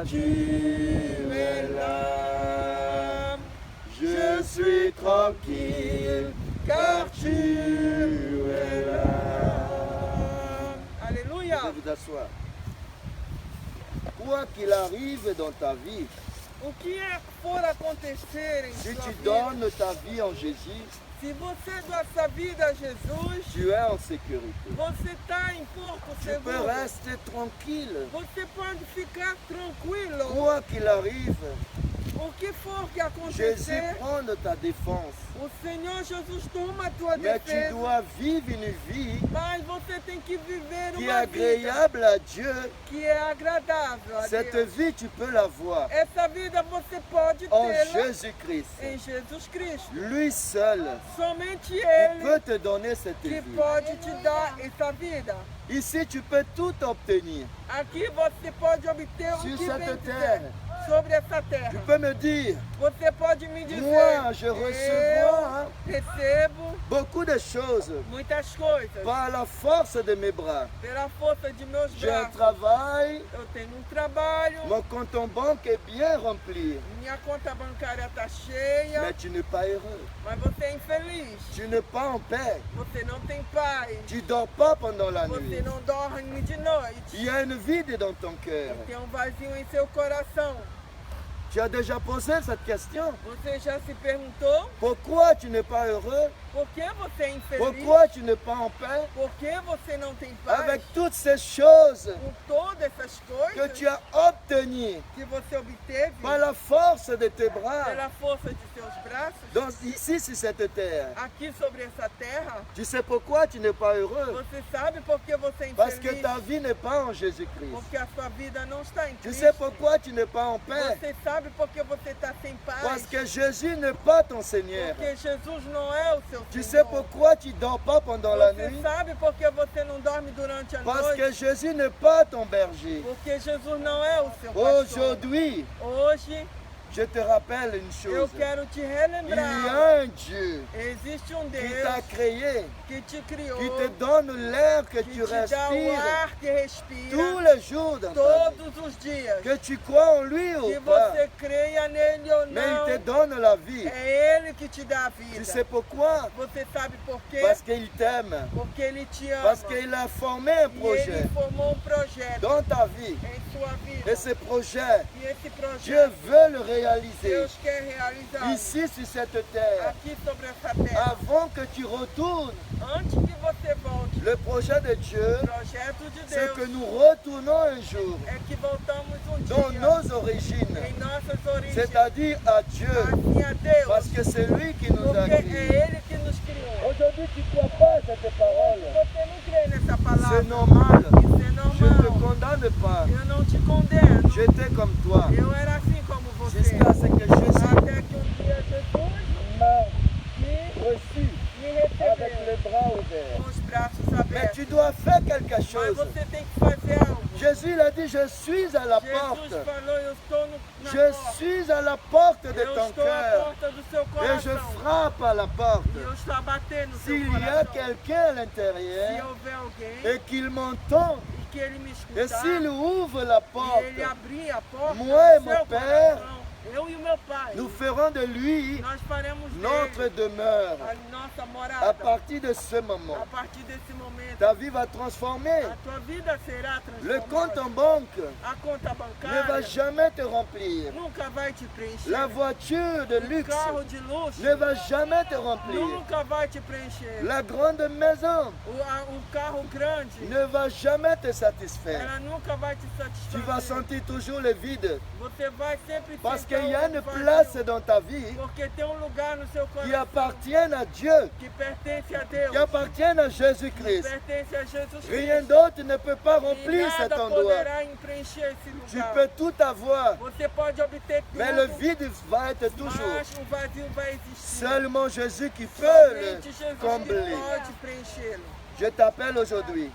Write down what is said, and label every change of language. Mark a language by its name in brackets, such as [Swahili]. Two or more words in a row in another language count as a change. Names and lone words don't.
[French] es là. Je suis tranquille, car tu es là. Alléluia. Vous pouvez vous asseoir. Quoi qu'il arrive dans ta vie, [Portuguese] O que for acontecer em [French] si [Portuguese] sua [French] tu [Portuguese] vida, [French] donnes ta vie en Jésus, [Portuguese] se você doar sua vida a Jesus, [French] tu es en sécurité. [Portuguese] você está em porto [French] Tu peux [Portuguese] seguro. [French] rester tranquille. [Portuguese] Você pode ficar tranquilo. [French] Quoi qu'il arrive, [Portuguese] O que for que [French] Jésus [Portuguese] acontecer, [French] prend de ta défense. [Portuguese] o Senhor Jesus toma a tua [French] Mais tu [Portuguese] defesa. [French] dois vivre une vie [Portuguese] Mas você tem que viver [French] qui est [Portuguese] uma vida [French] agréable à Dieu. [Portuguese] que é agradável a [French] Cette [Portuguese] Deus. [French] vie, tu peux l'avoir [Portuguese] Essa vida você pode [French] en [Portuguese] tê-la [French] Jésus-Christ. [Portuguese] em Jesus Cristo. [French] Lui seul, [Portuguese] Somente [French] il [Portuguese] Ele [French] peut te donner cette [Portuguese] que [French] vie. [Portuguese] pode te dar essa vida. [French] Ici, tu peux tout obtenir. [Portuguese] Aqui você pode obter o [French] Sur [Portuguese] que [French] cette [Portuguese] bem [French] terre. [Portuguese] quiser sobre essa [French] Tu [Portuguese] terra. [French] peux me dire, [Portuguese] Você pode me dizer, [French] moi, je recevoir [Portuguese] eu recebo [French] beaucoup de choses [Portuguese] muitas coisas [French] par la force de mes bras. [Portuguese] pela força de meus [French] J'ai un [Portuguese] braços. [French] travail, [Portuguese] Eu tenho um trabalho, [French] mon compte en banque est bien rempli. [Portuguese] minha conta bancária está cheia, [French] Mais tu n'es pas heureux. [Portuguese] mas você é infeliz. [French] Tu n'es pas en paix. [Portuguese] Você não tem paz. [French] Tu ne dors pas pendant la [Portuguese] Você [French] nuit. [Portuguese] não dorme de noite. [French] Il y a une vide dans ton cœur. [Portuguese] Tem um vazio em seu coração. [French] Tu as déjà posé cette question. [Portuguese] Você já se perguntou [French] Pourquoi tu n'es pas heureux? [Portuguese] por que você é infeliz? [French] Pourquoi tu n'es pas en paix? [Portuguese] Por que você não tem paz? [French] Avec toutes ces choses [Portuguese] Com todas essas [French] que [Portuguese] coisas [French] tu as obtenues [Portuguese] que você obteve [French] par la force de tes bras [Portuguese] pela força de seus braços, [French] ici sur cette terre. [Portuguese] aqui sobre essa terra, [French] Tu sais pourquoi tu n'es pas heureux? [Portuguese] você sabe por que você é [French] Parce que [Portuguese] infeliz? [French] ta vie n'est pas en Jésus-Christ. [Portuguese] Porque a sua vida não está em [French] Tu [Portuguese] Cristo. [French] sais pourquoi tu n'es pas en paix? [Portuguese] Você sabe por que você está sem paz? [French] Parce que Jésus n'est pas ton Seigneur. [Portuguese] Porque Jesus não é o seu [French] Tu sais [Portuguese] Senhor. [French] pourquoi tu ne dors pas pendant la [Portuguese] Você [French] nuit? [Portuguese] sabe por que você não dorme durante a [French] Parce [Portuguese] noite? [French] que Jésus n'est pas ton berger. [Portuguese] Porque Jesus não é o seu pastor. [French] Aujourd'hui, [Portuguese] Hoje [French] je te rappelle une [Portuguese] eu [French] chose. [Portuguese] quero te [French] Il y [Portuguese] relembrar. [French] a un Dieu [Portuguese] Existe um [French] qui [Portuguese] Deus [French] t'a créé, [Portuguese] que te criou, [French] qui te donne l'air que [Portuguese] que [French] tu [Portuguese] te dá o [French] respires [Portuguese] ar que [French] tous [Portuguese] respira [French] les jours dans ta vie. [Portuguese] todos os dias. [French] Que tu crois en lui [Portuguese] Que [French] ou pas, [Portuguese] você creia nele ou [French] mais il te [Portuguese] não, [French] donne la vie. [Portuguese] é Ele que te dá a [French] Tu sais [Portuguese] vida. [French] pourquoi? [Portuguese] Você sabe por quê? [French] Parce qu'il t'aime. [Portuguese] Porque Ele te ama. [French] Parce qu'il a formé un [Portuguese] E [French] projet [Portuguese] Ele formou um projeto [French] dans ta vie. [Portuguese] em sua vida. [French] Et ce projet, [Portuguese] E esse [French] Dieu [Portuguese] projeto [French] veut le réaliser [Portuguese] Deus quer realizar [French] ici sur cette terre. [Portuguese] aqui sobre essa terra. [French] Avant que tu retournes, [Portuguese] Antes que você volte, [French] le projet de Dieu, [Portuguese] o projeto de [French] c'est [Portuguese] Deus [French] que nous retournons un jour [Portuguese] é que voltamos [French] dans [Portuguese] dia [French] nos origines, [Portuguese] em nossas origens, [French] c'est-à-dire à Dieu, [Portuguese] assim a Deus, [French] parce que c'est lui qui nous a [Portuguese] porque é [French] créés. [Portuguese] Ele que nos criou. [French] Aujourd'hui, tu ne crois pas à cette parole. [Portuguese] Você não crê nessa [French] C'est [Portuguese] palavra, [French] normal. [Portuguese] isso é [French] Je ne te [Portuguese] normal. [French] condamne pas. [Portuguese] Eu não te condeno. [French] J'étais comme toi. [Portuguese] Eu era assim como você. [French] Jusqu'à ce que Jésus [Portuguese] Até que um dia Jesus [French] m'a [Portuguese] me [French] reçu avec [Portuguese] recebeu [French] les bras ouverts. [Portuguese] com os braços [French] Mais [Portuguese] abertos. [French] tu dois faire quelque [Portuguese] Mas [French] chose. [Portuguese] você tem que fazer algo. [French] Jésus il a dit, je suis à la [Portuguese] Jesus [French] porte. [Portuguese] falou, eu estou na [French] Je [Portuguese] porta. [French] suis à la porte de [Portuguese] Eu [French] ton [Portuguese] estou à [French] cœur. [Portuguese] porta do seu [French] Et je [Portuguese] coração. [French] frappe à la porte. [Portuguese] E eu estou a bater no seu [French] S'il y a [Portuguese] coração. [French] quelqu'un à [Portuguese] Se [French] l'intérieur [Portuguese] houver alguém [French] et qu'il m'entend, [Portuguese] e que ele me [French] et [Portuguese] escutar, [French] s'il ouvre la [Portuguese] e [French] porte, [Portuguese] ele abrir a porta [French] Moi et [Portuguese] do [French] mon [Portuguese] seu [French] père, [Portuguese] coração, eu e o meu pai, [French] nous ferons de lui [Portuguese] nós faremos [French] notre [Portuguese] dele [French] demeure. [Portuguese] a nossa [French] À [Portuguese] morada. [French] partir de ce moment, [Portuguese] A partir desse momento, [French] ta vie va transformer. [Portuguese] a tua vida será [French] Le compte [Portuguese] transformada. [French] en banque [Portuguese] A conta [French] ne va [Portuguese] bancária [French] jamais te remplir. [Portuguese] nunca vai te preencher. [French] La voiture de [Portuguese] O [French] luxe [Portuguese] carro de luxo [French] ne va jamais te remplir. [Portuguese] nunca vai te preencher. [French] La grande maison [Portuguese] O carro grande, [French] ne va jamais te satisfaire. [Portuguese] ela nunca vai te [French] Tu vas [Portuguese] satisfazer. [French] sentir toujours le vide. [Portuguese] Você vai sempre [French] Parce [Portuguese] sentir [French] qu'il y a une [Portuguese] vazio, [French] place dans ta vie [Portuguese] porque tem um lugar no seu [French] qui [Portuguese] coração [French] appartient à Dieu, [Portuguese] que pertence a Deus, [French] qui appartient à [Portuguese] que [French] Jésus-Christ. [Portuguese] pertence a Jesus [French] Rien [Portuguese] Cristo. [French] d'autre ne peut pas [Portuguese] E [French] remplir cet [Portuguese] nada [French] endroit. [Portuguese] poderá preencher esse [French] Tu [Portuguese] lugar. [French] peux tout avoir, [Portuguese] Você pode obter tudo, [French] mais le vide va être toujours. [Portuguese] mas o vazio vai existir. [French] Seulement Jésus qui peut [Portuguese] Somente [French] le [Portuguese] Jesus que [French] combler. [Portuguese] pode preenchê-lo. [French] Je t'appelle aujourd'hui.